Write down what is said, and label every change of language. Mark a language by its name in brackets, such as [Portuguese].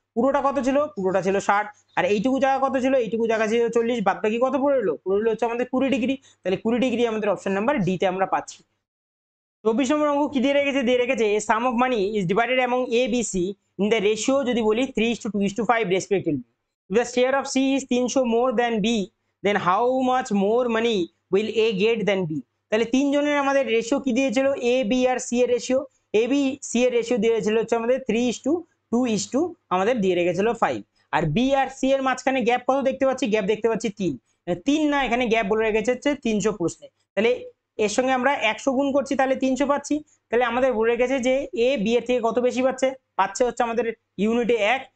[Bangla] পুরোটা কত ছিল, পুরোটা ছিল 60, আর এইটুকু জায়গা কত ছিল, এইটুকু জায়গা ছিল 40, বাদ বাকি কত পড়ে রইলো, পড়ে রইলো হচ্ছে আমাদের 20 ডিগ্রি। তাহলে 20 ডিগ্রি আমাদের অপশন নাম্বার ডি তে আমরা পাচ্ছি। 24 নম্বর অঙ্ক কি দিয়ে রেখেছে, দিয়ে রেখেছে [English] sum of money is divided among A B C in the ratio [Bangla] যদি বলি 3:2:5 respectively. [English] If the share of C is 300 more than B, then how much more money will A get than B? [Bangla] তাহলে তিনজনের আমাদের ratio কি দিয়েছিল, A B আর C এর ratio, A B C এর ratio দিয়েছিল হচ্ছে আমাদের 3:2 আমাদের দিয়ে রেখেছিল 5। আর বি আর সি এর মাঝখানে গ্যাপ কত দেখতে পাচ্ছি, গ্যাপ দেখতে পাচ্ছি 3 না, এখানে গ্যাপ বলে রেখেছে হচ্ছে 300 প্রশ্নে। তাহলে এর সঙ্গে আমরা 100 গুণ করছি, তাহলে 300 পাচ্ছি। তাহলে আমাদের বলে রেখেছে যে এ বি এর থেকে কত বেশি পাচ্ছে, পাচ্ছে হচ্ছে আমাদের ইউনিটে 1।